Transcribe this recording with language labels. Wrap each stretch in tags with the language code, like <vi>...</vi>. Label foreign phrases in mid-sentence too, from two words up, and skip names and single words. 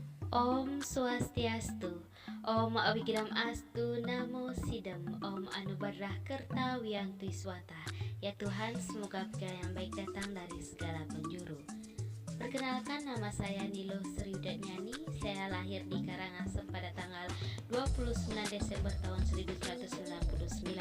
<sa>Om Swastiastu, Om Abhidhamma Astu, Namo Sidam, Om Anubarah Kerta Wiyanti Swata.</sa> <id>Ya Tuhan, semoga pikiran yang baik datang dari segala penjuru. Perkenalkan, nama saya Nilo Sri Udanyani. Saya lahir di Karangasem pada tanggal 29 Desember tahun 1999.</id>